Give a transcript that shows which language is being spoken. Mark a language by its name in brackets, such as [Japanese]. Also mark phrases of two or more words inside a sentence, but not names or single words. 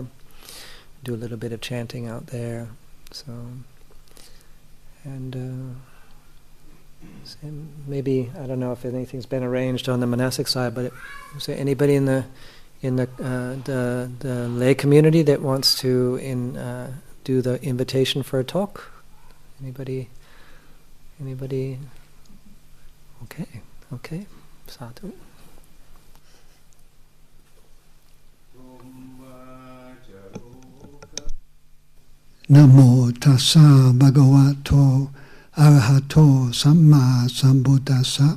[English] Do a little bit of chanting out there. And maybe, I don't know if anything's been arranged on the monastic side, but is there anybody in the lay community that wants to do the invitation for a talk? Anybody? Okay. Sadhu. [Pali] Namo tassa bhagavato arahato samma sambuddhassa.